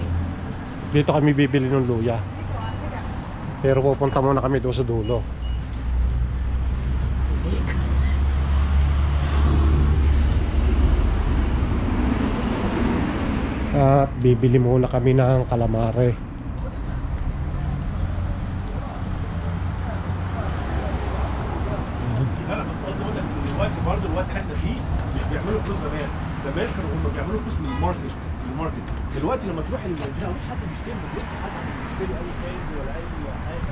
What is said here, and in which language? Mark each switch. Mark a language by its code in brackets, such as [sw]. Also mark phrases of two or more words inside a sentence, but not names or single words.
[tl] Dito kami bibili ng luya, pero pupunta muna kami doon sa dulo. At bibili muna kami ng calamare. [ar] لا بس قصدي اقول لك دلوقتي برضه الوقت اللي احنا فيه مش بيعملوا فلوس زمان، زمان كانوا هم بيعملوا فلوس من الماركت، دلوقتي لما تروح المدينه مفيش حد بيشتري، ما تلاقيش حد بيشتري اي حاجه ولا اي حاجه.